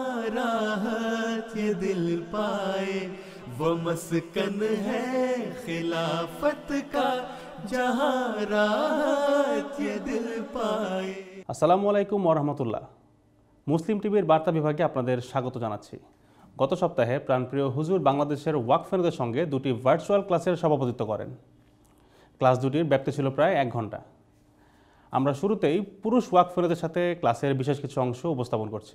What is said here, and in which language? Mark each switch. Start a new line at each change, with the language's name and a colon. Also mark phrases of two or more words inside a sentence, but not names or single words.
Urdu: راحت یہ دل پائے، وہ مسکن ہے خلافت کا جہاں راحت یہ دل পায়।
Arabic: السلام عليكم ورحمة الله.
Bangla: মুসলিম টিভির বার্তা বিভাগে আপনাদের স্বাগত জানাচ্ছি। গত সপ্তাহে প্রাণপ্রিয় হুজুর বাংলাদেশের ওয়াকফ ফেরদের সঙ্গে দুটি ভার্চুয়াল ক্লাসের সভাপতিত্ব করেন। ক্লাস দুটির ব্যাপ্তি ছিল প্রায় 1 ঘন্টা। আমরা শুরুতেই পুরুষ ওয়াকফ ফেরদের সাথে ক্লাসের বিশেষ কিছু অংশ উপস্থাপন করছি।